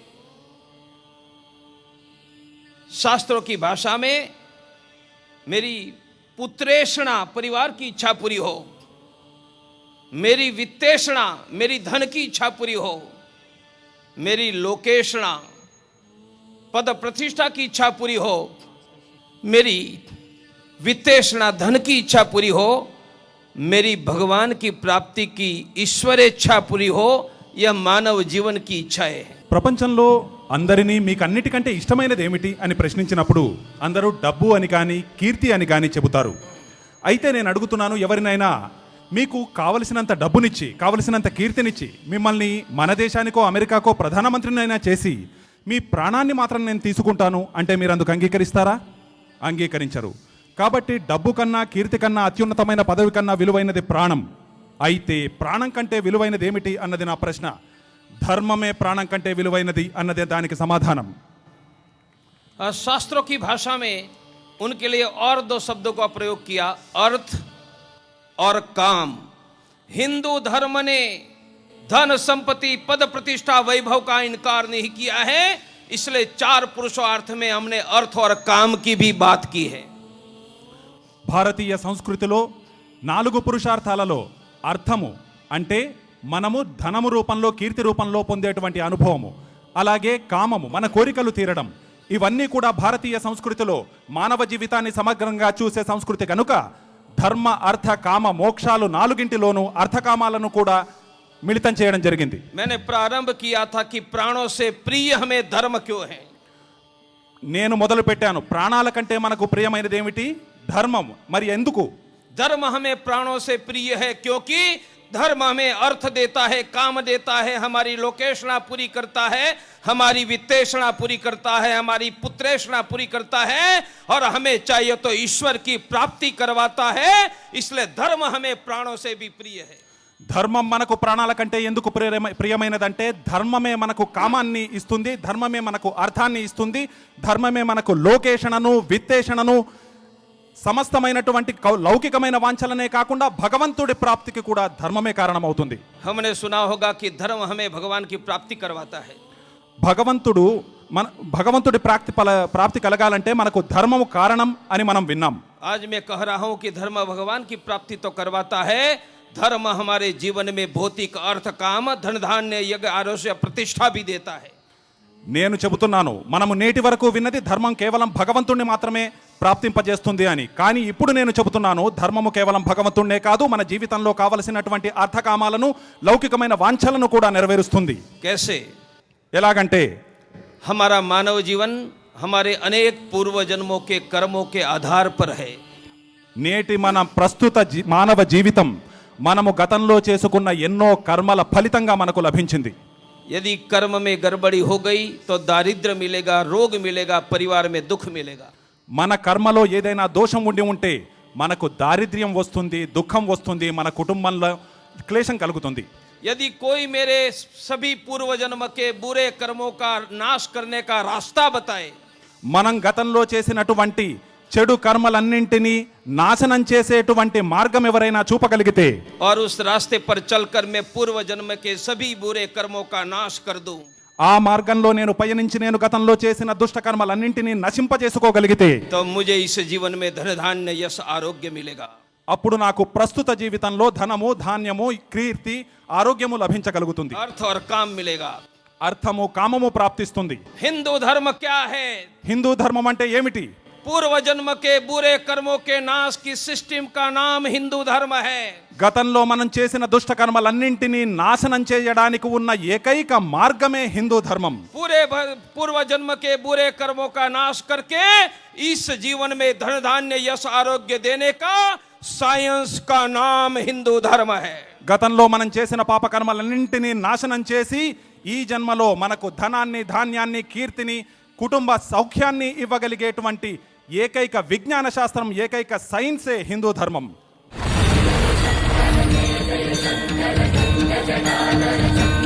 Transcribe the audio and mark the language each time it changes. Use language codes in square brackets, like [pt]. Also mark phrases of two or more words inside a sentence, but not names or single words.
[hi] शास्त्रों की भाषा में मेरी पुत्रेषणा, परिवार की इच्छा पूरी हो, मेरी वित्तेषणा, मेरी धन की इच्छा पूरी हो, मेरी लोकेषणा, पद प्रतिष्ठा की इच्छा पूरी हो, मेरी वित्तेषणा, धन की इच्छा पूरी हो, मेरी भगवान की प्राप्ति की ईश्वर इच्छा पूरी हो, यह मानव जीवन की इच्छा है। [te] ప్రపంచంలో అందరినీ మీకు అన్నిటికంటే ఇష్టమైనది ఏమిటి అని ప్రశ్నించినప్పుడు అందరూ డబ్బు అని కానీ కీర్తి అని కానీ చెబుతారు. అయితే నేను అడుగుతున్నాను, ఎవరినైనా మీకు కావలసినంత డబ్బునిచ్చి కావలసినంత కీర్తినిచ్చి మిమ్మల్ని మన దేశానికో అమెరికాకో ప్రధానమంత్రినైనా చేసి మీ ప్రాణాన్ని మాత్రం నేను తీసుకుంటాను అంటే మీరు అందుకు అంగీకరిస్తారా? అంగీకరించరు. కాబట్టి డబ్బు కన్నా కీర్తి కన్నా అత్యున్నతమైన పదవి కన్నా విలువైనది ప్రాణం. అయితే ప్రాణం కంటే విలువైనది ఏమిటి అన్నది నా ప్రశ్న. ధర్మమే ప్రాణం కంటే విలువైనది అన్నదే దానికి సమాధానం. [hi] शास्त्रों की भाषा में उनके लिए और दो शब्दों का प्रयोग किया, अर्थ और काम। हिंदू धर्म ने धन, संपत्ति, पद प्रतिष्ठा, वैभव का इनकार नहीं किया है, इसलिए चार पुरुषार्थ में हमने अर्थ और काम की भी बात की है। [te] భారతీయ సంస్కృతిలో 4 పురుషార్థాలలో అర్థము అంటే మనము ధనము రూపంలో కీర్తి రూపంలో పొందేటువంటి అనుభవము, అలాగే కామము మన కోరికలు తీరడం, ఇవన్నీ కూడా భారతీయ సంస్కృతిలో మానవ జీవితాన్ని సమగ్రంగా చూసే సంస్కృతి కనుక ధర్మ అర్థ కామ మోక్షాలు 4గింటిలోనూ అర్థకామాలను కూడా మిళితం చేయడం జరిగింది. [hi] मैंने प्रारंभ किया था कि प्राणों से प्रिय हमें धर्म क्यों है? [te] నేను మొదలు పెట్టాను, ప్రాణాల కంటే మనకు ప్రియమైనది ఏమిటి? ధర్మం. మరి ఎందుకు? [hi] धर्म हमें प्राणों से प्रिय है क्योंकि धर्म हमें अर्थ देता है, काम देता है, हमारी लोकेषणा पूरी करता है, हमारी वित्तेषणा पूरी करता है, हमारी पुत्रेषणा पूरी करता है, और हमें चाहिए तो ईश्वर की प्राप्ति करवाता है। इसलिए धर्म हमें प्राणों से भी प्रिय है। [te] ధర్మం మనకు ప్రాణాల కంటే ఎందుకు ప్రియమైనదంటే ధర్మమే మనకు కామాన్ని ఇస్తుంది, ధర్మమే మనకు అర్థాన్ని ఇస్తుంది, ధర్మమే మనకు లోకేషణను, విత్తేషణను, సమస్తమైనటువంటి లౌకికమైన వాంఛలనే కాకుండా భగవంతుడి ప్రాప్తికి కూడా ధర్మమే కారణమవుతుంది. [hi] हमने सुना होगा कि धर्म हमें भगवान की प्राप्ति करवाता है। [te] భగవంతుడి ప్రాప్తి కలగాలంటే మనకు ధర్మము కారణం అని మనం విన్నాం. [hi] आज मैं कह रहा हूं कि धर्म भगवान की प्राप्ति तो करवाता है, धर्म हमारे जीवन में भौतिक अर्थ, काम, धन, धान्य, यज्ञ, आरोग्य, प्रतिष्ठा भी देता है। [te] నేను చెబుతున్నాను, మనము నేటి వరకు విన్నది ధర్మం కేవలం భగవంతుణ్ణి మాత్రమే ప్రాప్తింపజేస్తుంది అని. కానీ ఇప్పుడు నేను చెబుతున్నాను, ధర్మము కేవలం భగవంతుణ్ణే కాదు, మన జీవితంలో కావలసినటువంటి అర్థకామాలను, లౌకికమైన వాంఛలను కూడా నెరవేరుస్తుంది. [hi] कैसे? [te] ఎలాగంటే [hi] हमारा मानव जीवन हमारे अनेक पूर्व जन्मों के कर्मों के आधार पर है। [te] నేటి మన ప్రస్తుత మానవ జీవితం మనము గతంలో చేసుకున్న ఎన్నో కర్మల ఫలితంగా మనకు లభించింది. [hi] यदि कर्म में गड़बड़ी हो गई तो दारिद्र्य मिलेगा, रोग मिलेगा, परिवार में दुख मिलेगा। [te] మన కర్మలో ఏదైనా దోషం ఉండి ఉంటే మనకు దారిద్ర్యం వస్తుంది, దుఃఖం వస్తుంది, మన కుటుంబంలో క్లేశం కలుగుతుంది. [hi] यदि कोई मेरे सभी पूर्व जन्म के बुरे कर्मों का नाश करने का रास्ता बताए, [te] మనం గతంలో చేసినటువంటి చెడు కర్మలన్నింటినీ నాశనం చేసేటువంటి మార్గం ఎవరైనా చూపగలిగితే, [hi] और उस रास्ते पर चलकर मैं पूर्व जन्म के सभी बुरे कर्मों का नाश कर दूं, [te] ఆ మార్గంలో నేను పయనించి నేను గతంలో చేసిన దుష్ట కర్మలన్నింటినీ నశింపజేసుకోగలిగితే, [hi] तो मुझे इस जीवन में धन, धान्य, यश, आरोग्य मिलेगा। [te] అప్పుడు నాకు ప్రస్తుత జీవితంలో ధనము, ధాన్యము, కీర్తి, ఆరోగ్యము లభించగలుగుతుంది, [hi] अर्थ और काम मिलेगा। [te] అర్థము కామము ప్రాప్తిస్తుంది. [hi] हिंदू धर्म क्या है? [te] హిందూ ధర్మం అంటే ఏమిటి? [hi] पूर्व जन्म के बुरे कर्मों के नाश की सिस्टम का नाम हिंदू धर्म है। [te] గతంలో మనం చేసిన దుష్ట కర్మలన్నింటినీ నాశనం చేయడానికి ఉన్న ఏకైక మార్గమే హిందూ ధర్మం. [hi] पूर्व जन्म के बुरे कर्मों का नाश करके इस जीवन में धन धान्य यश आरोग्य देने का साइंस का नाम हिंदू धर्म है। [te] గతంలో మనం చేసిన పాప కర్మలన్నింటినీ నాశనం చేసి ఈ జన్మలో మనకు ధనాన్ని, ధాన్యాన్ని, కీర్తిని, కుటుంబ సౌఖ్యాన్ని ఇవ్వగలిగేటువంటి ఏకైక విజ్ఞాన శాస్త్రం, ఏకైక సైన్సే హిందూ ధర్మం.